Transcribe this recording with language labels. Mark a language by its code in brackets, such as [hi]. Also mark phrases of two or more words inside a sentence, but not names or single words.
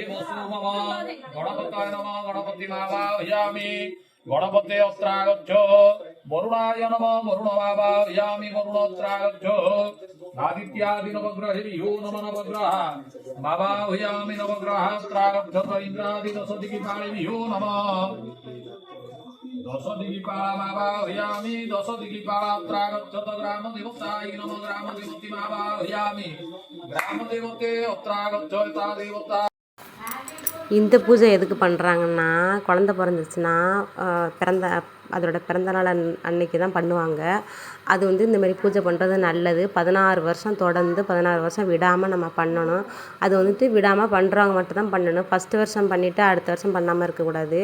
[sa] वसु मम गणपताय नमः गणपतिं आवाहयामि गणपते अत्रागच्छ वरुणाय नमः वरुणमावाहयामि वरुणोऽत्रागच्छ आदित्यादि नवग्रहेभ्यो नमः नवग्रह मावाहयामि नवग्रहात्रागच्छ इन्द्रादि दशदिक्पालेभ्यो नमः दशदिक्पालमावाहयामि दशदिक्पालात्रागच्छ ग्रामदेवताय नमः ग्रामदेवतीमावाहयामि ग्रामदेवते अत्रागच्छ ता देवता. [ta] இந்த பூஜை எதுக்கு பண்ணுறாங்கன்னா, குழந்த பிறந்துச்சுன்னா அதோட பிறந்தநாள் அன்னைக்கு தான் பண்ணுவாங்க. அது வந்து இந்தமாரி பூஜை பண்ணுறது நல்லது. 16 வருஷம் தொடர்ந்து 16 வருஷம் விடாமல் நம்ம பண்ணணும். அது வந்துட்டு விடாமல் பண்ணுறவங்க மட்டும்தான் பண்ணணும். ஃபஸ்ட்டு வருஷம் பண்ணிவிட்டு அடுத்த வருஷம் பண்ணாமல் இருக்கக்கூடாது.